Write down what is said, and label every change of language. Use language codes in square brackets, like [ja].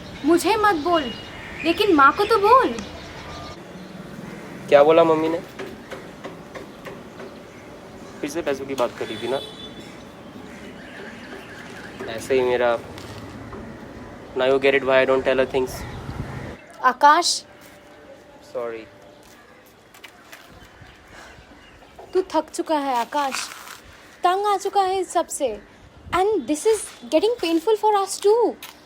[hi] मुझे मत बोल, लेकिन माँ को तो बोल। क्या बोला मम्मी ने? फिर से पैसों की बात करी थी ना? ऐसे ही मेरा [en] Now you get it why I don't tell her things. [hi] Akash, [en] Sorry. [hi] तू थक चुका है आकाश, तंग आ चुका है इस सब से। [en] And this is getting painful for us too.